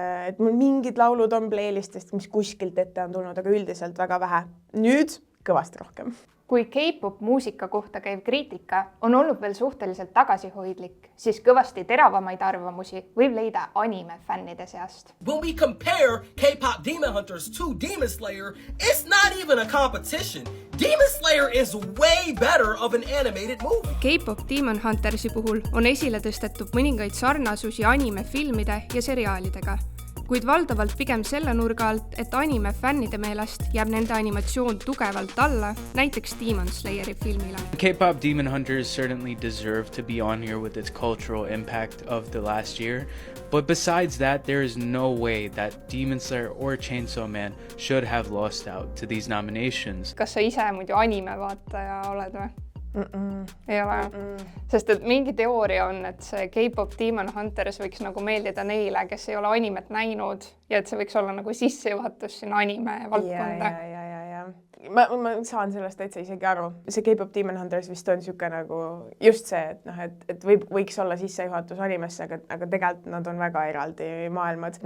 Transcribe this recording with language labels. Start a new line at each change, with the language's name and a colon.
Estonian: Et mul mingid laulud on playlistist, mis kuskilt ette on tulnud, aga üldiselt väga vähe. Nüüd kõvasti rohkem. Kui K-pop muusika kohta käiv kriitika on olnud veel suhteliselt tagasihoidlik, siis kõvasti teravamaid arvamusi võib leida anime fännide seast.
English: When we compare K-pop Demon Hunters to Demon Slayer, it's not even a competition. Demon Slayer is way better of an animated movie.
Estonian: K-pop Demon Huntersi puhul on esile tõstetud mõningaid sarnasusi animefilmide ja seriaalidega, kuid valdavalt pigem selle nurga alt, et anime fännide meelest jääb nende animatsioon tugevalt alla, näiteks Demon Slayeri filmile.
English: K-pop Demon Hunters certainly deserve to be on here with its cultural impact of the last year, but besides that, there is no way that Demon Slayer or Chainsaw Man should have lost out to these nominations.
Estonian: Kas sa ise muidu anime vaataja oled või? Ei ole. Sest et mingi teooria on, et see K-pop Demon Hunters võiks nagu meeldida neile, kes ei ole animet näinud ja et see võiks olla nagu sissejuhatus sinna anime valdkonda. Ma saan sellest täitsa isegi aru. See K-pop Demon Hunters vist on siuke nagu just see, et võiks olla sissejuhatus animesse, aga tegelikult nad on väga eraldi maailmad.